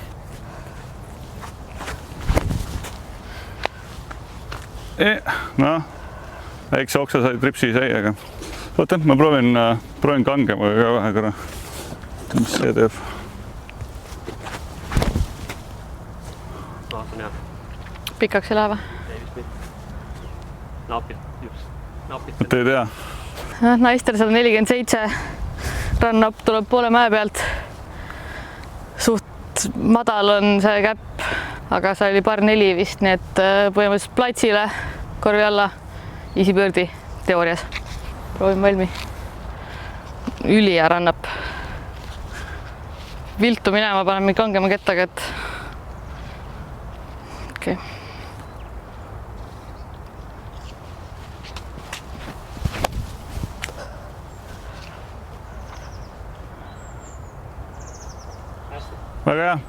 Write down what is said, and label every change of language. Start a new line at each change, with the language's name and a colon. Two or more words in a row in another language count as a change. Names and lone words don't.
Estonian: Noh, väikse oksa sai tripsi sai, aga oota, ma proovin kangemaga ka vähe korra. Mis see teeb? No, see on hea. Pikaks ei lähe või? Ei vist mitte. Napid, just. Napid. Et ei tea. Naistel 147. Run-up tuleb poole mäe pealt. Suht madal on see käpp, aga see oli par 4 vist, nii et põhimõtteliselt platsile, korvi alla,
English: easy birdie
Estonian: teoorias. Proovin valmi. Ülija run-up. Viltu minema panen mingi kangema kettaga, et okei. Väga hea.